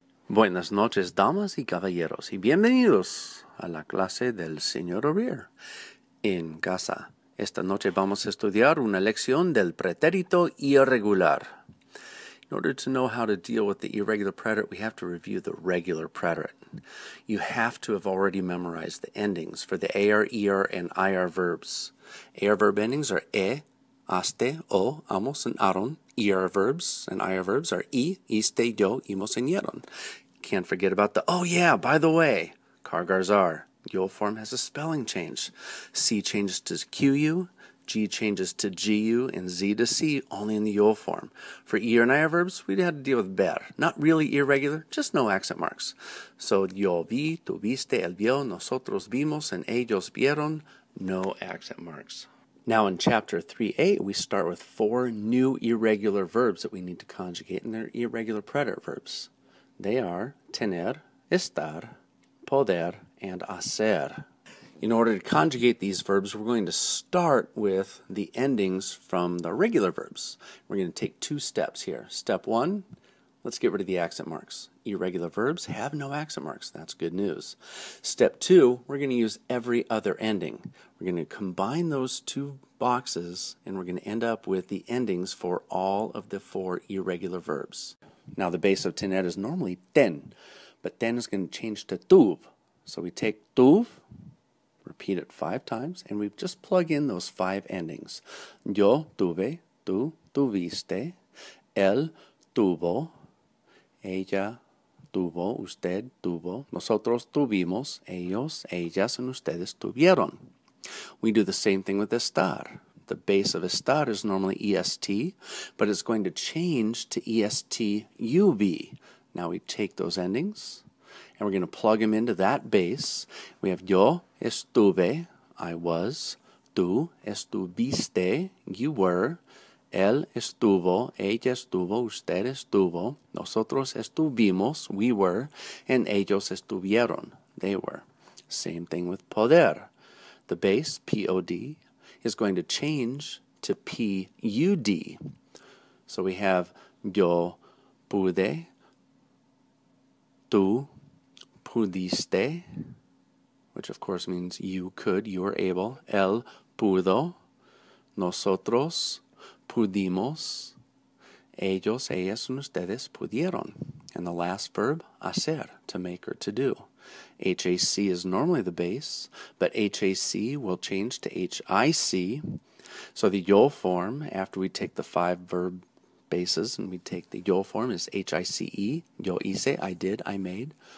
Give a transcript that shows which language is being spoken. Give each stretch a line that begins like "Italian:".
Spanish: Buenas noches, damas y caballeros, y bienvenidos a la clase del señor O'Rear en casa. Esta noche vamos a estudiar una lección del pretérito irregular.
English: In order to know how to deal with the irregular preterite, we have to review the regular preterite. You have to have already memorized the endings for the AR, ER, and IR verbs. AR verb endings are aste, o, amos, and aron. ER verbs and IR verbs are iste, yo, imos, and yeron. Can't forget about the, oh yeah, by the way, Kargars are. Yo form has a spelling change. C changes to QU, G changes to GU, and Z to C only in the yo form. For ER and IR verbs, we had to deal with ber. Not really irregular, just no accent marks.
Spanish: So yo vi, tu viste, él vio, nosotros vimos, and ellos vieron,
English: no accent marks. Now in chapter 3a, we start with 4 new irregular verbs that we need to conjugate, and they're irregular preterite verbs. They are tener, estar, poder, and hacer. In order to conjugate these verbs, we're going to start with the endings from the regular verbs. We're going to take 2 steps here. Step 1, let's get rid of the accent marks. Irregular verbs have no accent marks. That's good news. Step 2, we're going to use every other ending. We're going to combine those 2 boxes, and we're going to end up with the endings for all of the 4 irregular verbs. Now the base of tener is normally ten, but ten is going to change to tuv. So we take tuv, repeat it 5 times, and we just plug in those 5 endings.
Spanish: Yo tuve, tú tuviste, él tuvo, ella tuvo, usted tuvo, nosotros tuvimos, ellos, ellas, and ustedes tuvieron.
English: We do the same thing with estar. The base of estar is normally est, but it's going to change to estuv. Now we take those endings, and we're going to plug them into that base. We have
Spanish: yo estuve,
English: I was,
Spanish: tú estuviste,
English: you were,
Spanish: él estuvo, ella estuvo, usted estuvo, nosotros estuvimos,
English: we were,
Spanish: and ellos estuvieron,
English: they were. Same thing with poder. The base, P-O-D, is going to change to P-U-D. So we have
Spanish: yo pude, tú pudiste,
English: which of course means you could, you were able.
Spanish: Él pudo, nosotros pudimos, ellos, ellas, and ustedes pudieron.
English: And the last verb, hacer, to make or to do. HAC is normally the base, but HAC will change to HIC. So the yo form, after we take the 5 verb bases, and we take the yo form is HICE,
Spanish: yo hice,
English: I did, I made.